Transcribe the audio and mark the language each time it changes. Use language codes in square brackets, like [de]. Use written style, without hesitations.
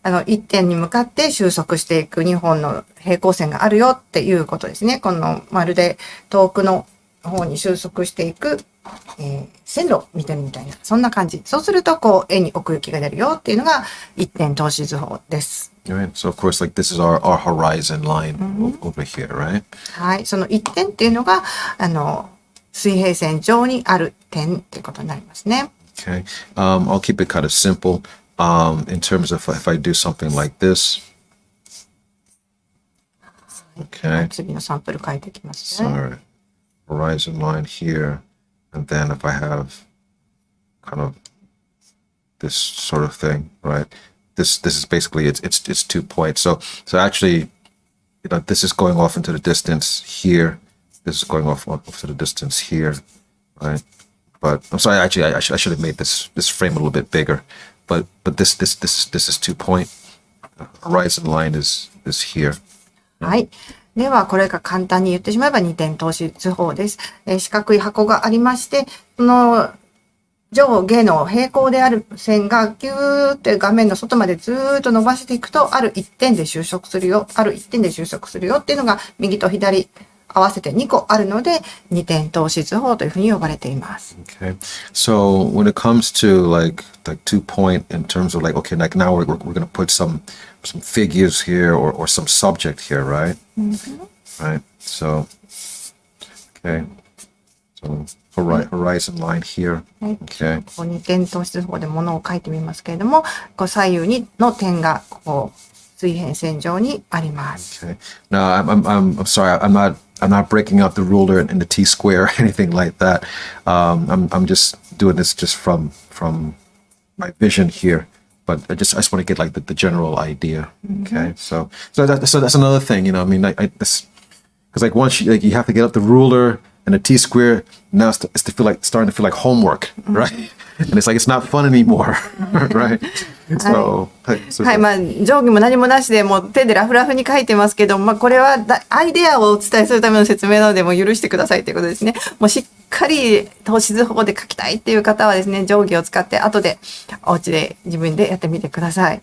[ja] 一点に向かって収束していく2本の平行線があるよっていうことですね。このまるで遠くの方に収束していく、線路を見てるみたいな、そんな感じ。そうすると絵に奥行きが出るよっていうのが一点透視図法です。 [en] Right. So of course, like this is our horizon line over here, right? [ja] はい。その一点っていうのが、水平線上にある点っていうことになりますね。 [en] Okay. I'll keep it kind of simple. In terms of if I do something like this. Okay. [ja] 次のサンプル書いていきますね。 [en] Sorry. Horizon line here. And then if I have kind of this sort of thing, right? This is basically it's 2 points. So actually, this is going off into the distance here. This is going off to the distance here, right? But I'm sorry, actually I should have made this frame a little bit bigger. But this is 2 point. The horizon line is here. [ja] はい。では、これが簡単に言ってしまえば二点透視図法です。四角い箱がありまして、その上下の平行である線がギューって画面の外までずーっと伸ばしていくと、ある一点で収束するよ、ある一点で収束するよっていうのが右と左合わせて2個あるので、二点透視図法というふうに呼ばれています。 [en] Okay. So when it comes to like 2 point in terms of like, okay, like now we're going to put some figures here or some subject here, right? Right. So, okay. So horizon line here. Okay. [ja] 二点透視図法で物を書いてみますけれども、左右の点が水平線上にあります。 [en] Okay. Now I'm sorry, I'm not breaking out the ruler in the T-square or anything like that. I'm just doing this just from my vision here. But I just want to get like the general idea. Okay, so that's another thing, because like once you have to get up the ruler and the T-square, now it's starting to feel like homework, right? And it's like it's not fun anymore, right? So, [ja] はい、定規も何もなしでもう手でラフラフに書いてますけど、これはアイデアをお伝えするための説明なので、もう許してくださいということですね。もうしっかり透視図法で書きたいっていう方はですね、定規を使って後でお家で自分でやってみてください。